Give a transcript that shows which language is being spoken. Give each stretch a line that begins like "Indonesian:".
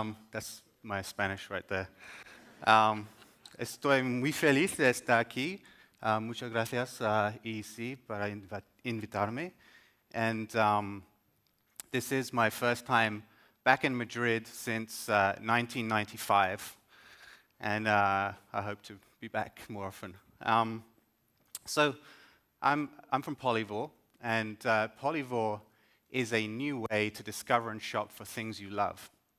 English: That's my Spanish right there.
Spanish: Estoy muy feliz de estar aquí. Muchas gracias a EEC para invitarme.
English: And this is my first time back in Madrid since 1995. And I hope to be back more often. So I'm from Polyvore, and Polyvore is a new way to discover and shop for things you love.